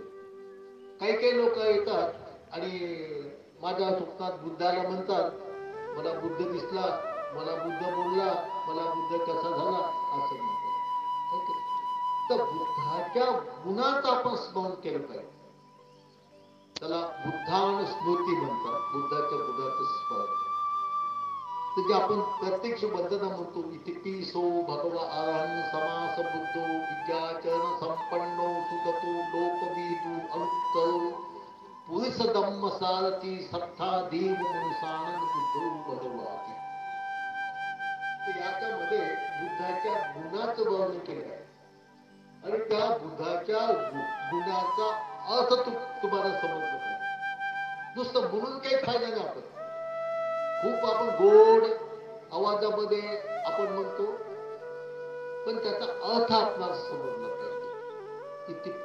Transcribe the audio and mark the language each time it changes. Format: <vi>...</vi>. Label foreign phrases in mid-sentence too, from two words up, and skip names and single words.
<mr>काही लोक येतात आणि माझ्या स्वप्नात बुद्धाला म्हणतात, मला बुद्ध दिसला, मला बुद्ध बोलला, मला बुद्ध कसा झाला असं म्हणतात. तर बुद्धाच्या गुणाचं आपण स्मरण केलं पाहिजे. त्याला बुद्धान स्मृती म्हणतात. बुद्धाच्या गुणाचं स्मरण. तर जे आपण प्रत्यक्ष बद्धता म्हणतो</mr> <pi>इतिपि सो भगवा अहं समास बुद्धो विद्याचरण संपन्नो सुगतो लोकविदु अनुत्तरो पुरुष धम्म सारथी सत्ता देव मनुष्याणं बुद्धो भगवाति.</pi> <mr>तर याच्यामध्ये बुद्धाच्या गुणाचं वर्णन केलं आहे. आणि त्या बुद्धाच्या गुणाचा अर्थ तुम्हाला समजलं पाहिजे. नुसतं म्हणून काही फायदा नाही. आपण गोड आवाजामध्ये आपण म्हणतो, पण त्याचा अर्थ आपल्याला समजला पाहिजे.</mr>